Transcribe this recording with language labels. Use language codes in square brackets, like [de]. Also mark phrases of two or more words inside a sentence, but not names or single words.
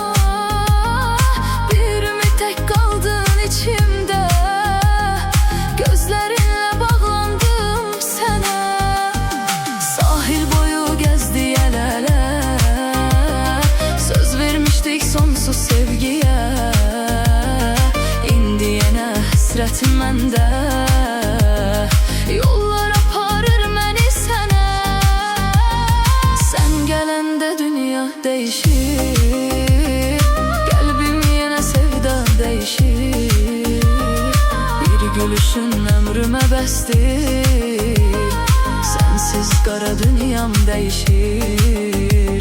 [tr] Bir ümit kaldın içimde, gözlerinle bağlandım sana. Sahil boyu gezdi el ele, söz vermiştik sonsuz sevgiye. [az] İndi yine hasretim mende, yollar aparır məni sənə. Sən gələndə dünya dəyişir, qəlbim yenə sevda dəyişir. Bir gülüşün ömrümə bəsdir, sensiz qara dünyam dəyişir.